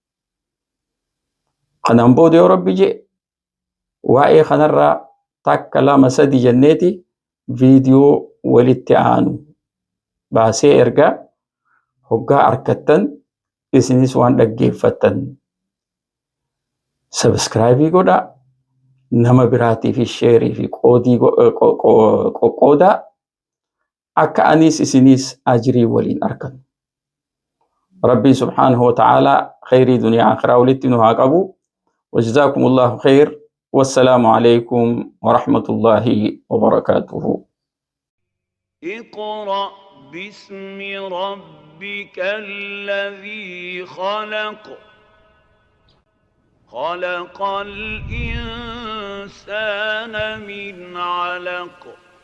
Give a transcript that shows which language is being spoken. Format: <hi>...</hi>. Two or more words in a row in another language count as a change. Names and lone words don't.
<om>Kanaan booda yoo Rabbi jedhe waa'ee kanarraa takka lama sadi jenneeti viidiyoo walitti aanu baasee ergaa hoggaa arkattan isinis waan dhaggeeffattan subscribe godhaa, nama biraatiif sheerii fi qoodii qoqqoodaa akka anis isinis ajrii waliin argan. Rabbiin</om> <ar>سبحانه وتعالى</ar> <om>khayrii duniyaa akhiraa walitti nu haa qabu.</om> <ar>وجزاكم الله خير والسلام عليكم ورحمة الله وبركاته. اقرأ باسم ربك الذي خلق خلق الإنسان من علق</ar>